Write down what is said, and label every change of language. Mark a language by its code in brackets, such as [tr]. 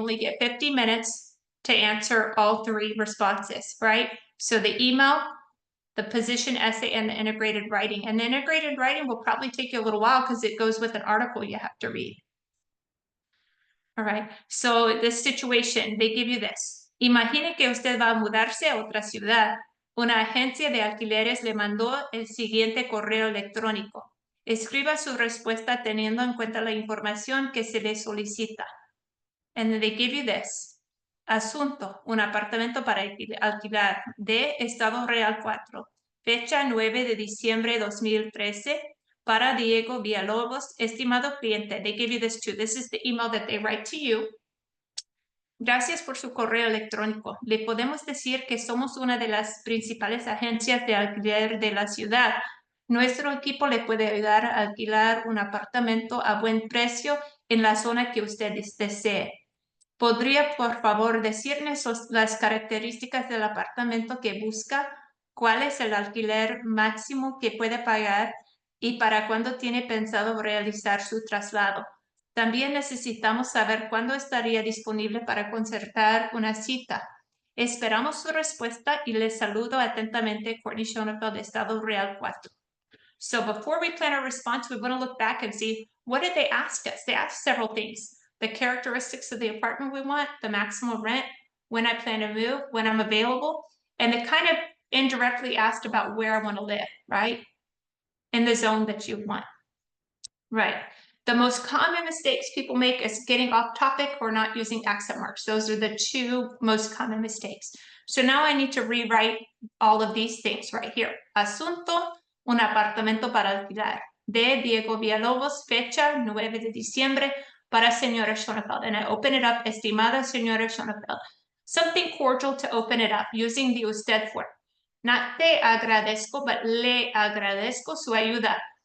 [en] You only get 50 minutes to answer all three responses, right? So the email, the position essay, and the integrated writing. And the integrated writing will probably take you a little while because it goes with an article you have to read. All right, so this situation, they give you this. [es] Imagine que usted va a mudarse a otra ciudad. Una agencia de alquileres le mandó el siguiente correo electrónico. Escriba su respuesta teniendo en cuenta la información que se le solicita. [en] And then they give you this. [es] Asunto, un apartamento para alquilar de Estado Real 4. Fecha 9 de diciembre 2013. Para Diego Villalobos, estimado cliente. [en] They give you this too. This is the email that they write to you. [es] Gracias por su correo electrónico. Le podemos decir que somos una de las principales agencias de alquiler de la ciudad. Nuestro equipo le puede ayudar a alquilar un apartamento a buen precio en la zona que usted desee. ¿Podría, por favor, decirnos las características del apartamento que busca? ¿Cuál es el alquiler máximo que puede pagar? ¿Y para cuándo tiene pensado realizar su traslado? También necesitamos saber cuándo estaría disponible para concertar una cita. Esperamos su respuesta y les saludo atentamente, Courtney Schoenfeld, de Estado Real 4. [en] So before we plan our response, we want to look back and see, what did they ask us? They asked several things. The characteristics of the apartment we want, the maximum rent, when I plan to move, when I'm available, and they kind of indirectly asked about where I want to live, right? In the zone that you want. Right. The most common mistakes people make is getting off topic or not using accent marks. Those are the two most common mistakes. So now I need to rewrite all of these things right here. [es] Asunto, un apartamento para alquilar. De Diego Villalobos, fecha 9 de diciembre para señora Schoenfeld. [en] And I open it up, [es] estimada señora Schoenfeld. [en] Something cordial to open it up using the usted form. [es] Not te agradezco, but le agradezco su ayuda.